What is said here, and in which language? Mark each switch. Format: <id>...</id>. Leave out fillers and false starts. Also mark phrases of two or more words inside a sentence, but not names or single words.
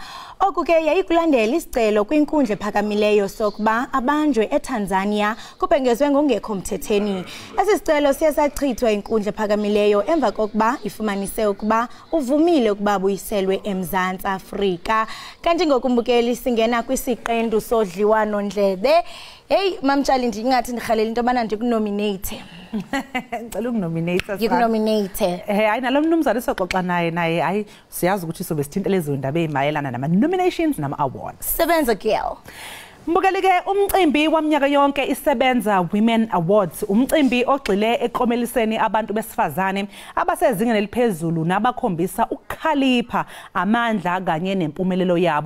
<xh>Oku ke yayikulandela isicelo kwinkundla ephakamileyo sokuba abanjwe eTanzania kubhengezwe ngongekho mthetheni. Esi sicelo siye sachithwa inkundla ephakamileyo emva kokuba ifumanise ukuba uvumile ukuba buyiselwe eMzantsi Afrika. Kanti ngokumbukeli singena kwisiqendu sodliwano ndlebe. Hey mamtshali ndingathi ndirhalela into abana ndikunominate.</xh> <zu>Ngicela ukunominate.</zu> <xh>Yikunominate.</xh> <zu>Hayi nalo mnumzane soxoxa naye hayi siyazi ukuthi sobe sithintele lezo ndaba ezimayelana nama nominations nama awards. Sebenza girl. Mbukeli ke umcimbi waminyaka yonke isebenza Women Awards umcimbi ogxile eklomeliseni abantu besifazane abasezingeni eliphezulu nabakhombisa ukukhalipha amandla kanye nempumelelo yabo.</zu>